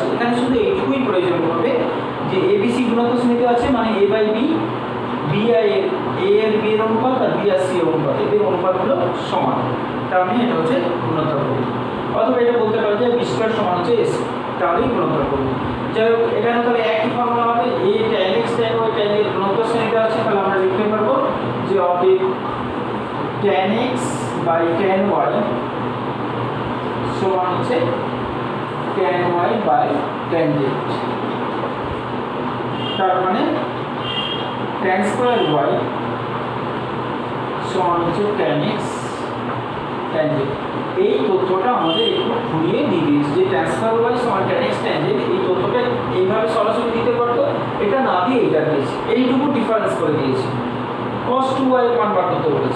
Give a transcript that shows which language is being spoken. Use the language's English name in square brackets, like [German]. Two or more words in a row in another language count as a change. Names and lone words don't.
[Bangla] এখানে শুধু এইটুকুই প্রয়োজন হবে যে এ বি সি গুণোত্তর শ্রেণীতে আছে, মানে a বাই বি, বি আর এ এর বি এর অনুপাত আর বি আর সি এর অনুপাত, এদের অনুপাতগুলো সমান, তার মানে এটা হচ্ছে গুণোত্তর করবে। অথবা এটা বলতে পারো যে বি স্কয়ার সমান হচ্ছে এস, তাহলেই গুণোত্তর করবে। যাই হোক, এখানে তাহলে একই ফর্মুলা হবে, a tan x tan y tan y গুণোত্তর শ্রেণীতে আছে, তাহলে আমরা লিখতে পারবো যে অতএব tan x বাই tan y সমান হচ্ছে tan y বাই tan z, তার মানে tan স্কয়ার y সমান হচ্ছে tan x tan z। এই তথ্যটা আমাদের একটু ঘুরিয়ে দিয়ে দিয়েছে যে tan স্কয়ার y সমান tan x tan z, এই তথ্যটা এইভাবে সরাসরি দিতে পারতো, এটা না দিয়ে এটা দিয়েছে, এইটুকু ডিফারেন্স করে দিয়েছে, cos 2y মান বার করতে বলেছে।